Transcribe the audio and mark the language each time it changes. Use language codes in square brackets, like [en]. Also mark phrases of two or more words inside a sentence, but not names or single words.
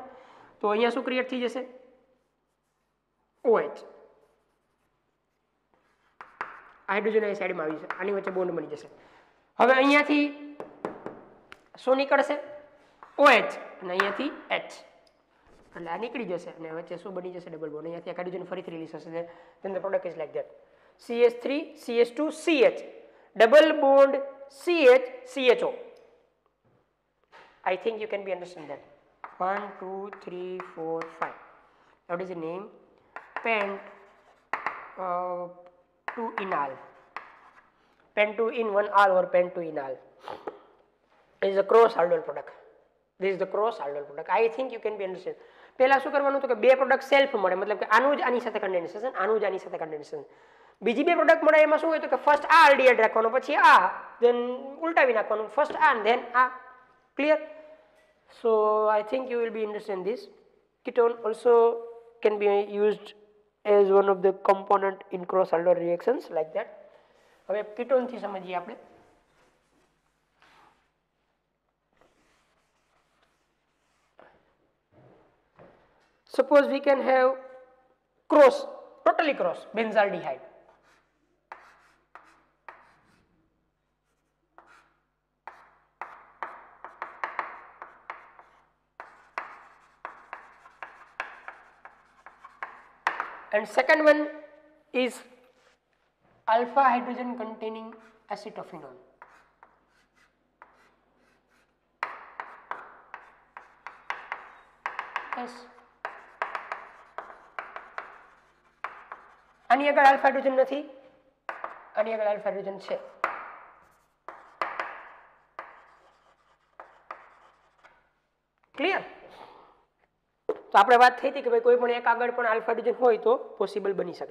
[gu] તો અહીંયા શું ક્રિએટ થઈ જશે? OH. હાઇડ્રોજન અહીં સાઈડમાં આવી જશે, આની વચ્ચે બોન્ડ બની જશે. હવે અહીંયાથી શું નીકળશે? OH અને અહીંયાથી H, એટલે આ નીકળી જશે અને વચ્ચે શું બની જશે? [en] double bond. [gu] અહીંયાથી હાઇડ્રોજન ફરીથી રિલીઝ થશે. [en] then the product is like that, CH3 CH2 CH, double bond CH CHO. I think you can be understand that. 1 2 3 4 5. What is the name? Pent 2 enal, pent 2 in 1 al or pent 2 enal. This is a cross aldol product. This is the cross aldol product. I think you can be understand. [gu] પહેલા શું કરવાનું હતું કે બે [en] product self [gu] મળે, મતલબ કે આનું જ આની સાથે કન્ડેન્સેશન, આનું જ આની સાથે કન્ડેન્સેશન. બીજી બે પ્રોડક્ટ મળે એમાં શું હોય તો કે ફર્સ્ટ આ આલ્ડીહાઇડ રાખવાનો, પછી આ, ધેન ઉલટાવી નાખવાનું, ફર્સ્ટ આ ધેન આ. ક્લિયર? [en] So I think you will be interested in this. Ketone also can be used as one of the component in cross aldol reactions like that. [gu] હવે ketone થી સમજીએ આપણે. [en] Suppose we can have cross, totally cross benzaldehyde. And second one is alpha hydrogen containing acetophenone. Yes. [gu] આની આગળ [en] alpha hydrogen [gu] નથી, આની આગળ [en] alpha hydrogen [gu] છે. ક્લિયર? તો આપણે વાત થઈ હતી કે ભાઈ કોઈ પણ એક આગળ પણ [en] alpha hydrogen [gu] હોય તો પોસિબલ બની શકે.